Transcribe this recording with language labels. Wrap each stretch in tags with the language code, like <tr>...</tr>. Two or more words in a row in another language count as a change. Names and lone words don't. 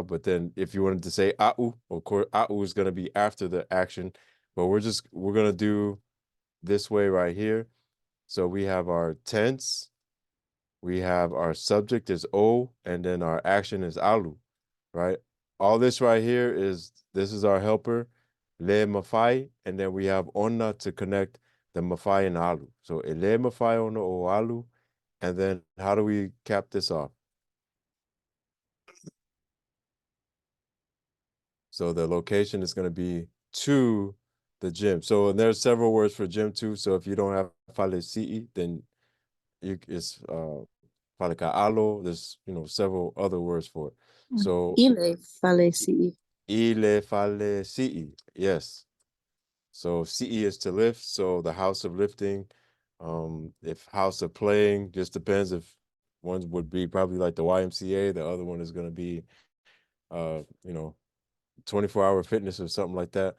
<en>But then if you wanted to say au, of course, au is gonna be after the action. But we're gonna do this way right here. So we have our tense, we have our subject is o, and then our action is alu, right? All this right here is this is our helper,</en> <sm>le mafai,</sm> <en>and then we have onna to connect the mafai and alu.</en> <sm>So ele mafai ono o alu,</sm> <en>and then how do we cap this off? So the location is going to be to the gym. So and there's several words for gym too. So if you don't have faleci'i, then it's faleca'alo. There's several other words for it. So</en> <sm>Ile faleci. ile faleci'i,</sm> <en>yes. So CE is to lift. So the house of lifting. If house of playing, just depends if one would be probably like the YMCA, the other one is going to be 24-hour fitness or something like that.</en>